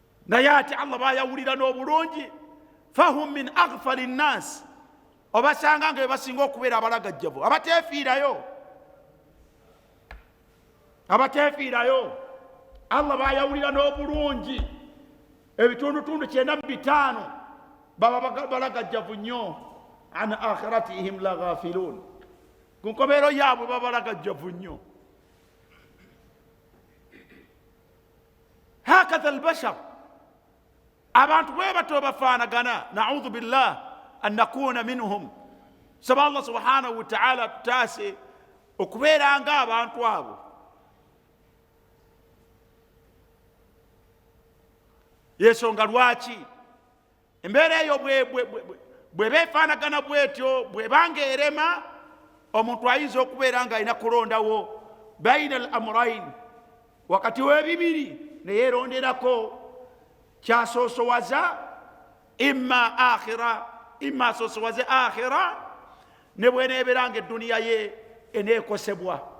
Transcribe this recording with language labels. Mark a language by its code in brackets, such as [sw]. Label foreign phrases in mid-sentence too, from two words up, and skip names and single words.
[lg] naye ate Allah bayawulira n'obulungi [ar] فهم من أغفل الناس [lg] obasanga nga bebasinga okubeera abalagajjavu abatefiirayo Allah bayawulira n'obulungi ebitundutundu 95 baba balagajjavu nnyo [ar] عن آخرتهم لغافلون [lg] ku nkomerero yaabwe baba balagajjavu nnyo [ar] هكذا البشر [lg] abantu bwe bato bafaanagana [ar] نعوذ بالله أن نكون منهم [lg] saba [ar] الله سبحانه وتعالى [lg] tutaase okubeeranga abantu abo yensonga lwaki embeera eyo bwe befaanagana bwetyo bwebanga erema omuntu ayinza okubeera nga alina kulondawo [ar] بين الأمرين [lg] wakati w'ebibiri neyeronderako kyasosowaza imma asosowaze akhira ne bweneeberanga edduniya ye eneekosebwa